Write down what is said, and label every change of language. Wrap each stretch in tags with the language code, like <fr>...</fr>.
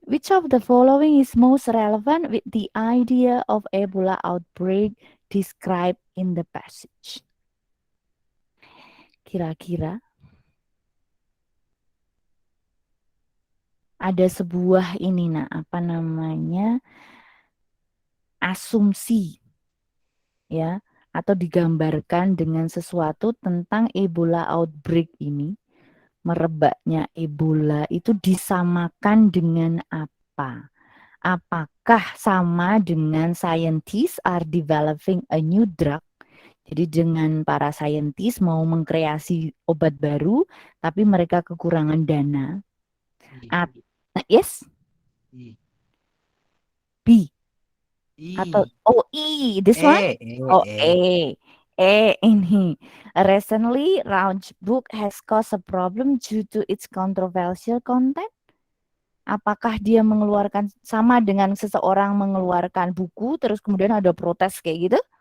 <en>Which of the following is most relevant with the idea of Ebola outbreak described in the passage?</en> <id>Kira-kira ada sebuah ini, nah, apa namanya, asumsi, ya, atau digambarkan dengan sesuatu tentang Ebola outbreak ini, merebaknya Ebola itu disamakan dengan apa? Apakah sama dengan</id> <en>scientists are developing a new drug?</en> <id>Jadi dengan para saintis mau mengkreasi obat baru, tapi mereka kekurangan dana.</id> <en>Yes? I. B. I.</en> <id>Atau E,</id> <en>this one?</en> <id>E. Ini.</id> <en>Recently, Round Book has caused a problem due to its controversial content.</en> <id>Apakah dia mengeluarkan sama dengan seseorang mengeluarkan buku terus kemudian ada protes kayak gitu?</id>